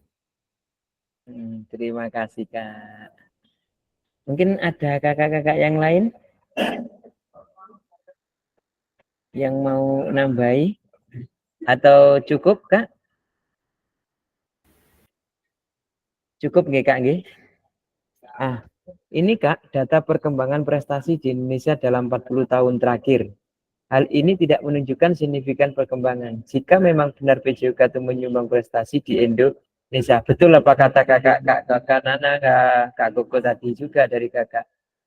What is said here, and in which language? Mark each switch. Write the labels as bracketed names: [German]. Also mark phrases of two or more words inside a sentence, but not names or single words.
[Indonesian] Terima kasih Kak. Mungkin ada kakak-kakak yang lain yang mau nambahi atau cukup Kak? Cukup nggih Kak nggih? Ini Kak, data perkembangan prestasi di Indonesia dalam 40 tahun terakhir. Hal ini tidak menunjukkan signifikan perkembangan. Jika memang benar PJOK itu menyumbang prestasi di Indonesia, betul apa kata kakak Nana, Kak Koko tadi juga dari kakak.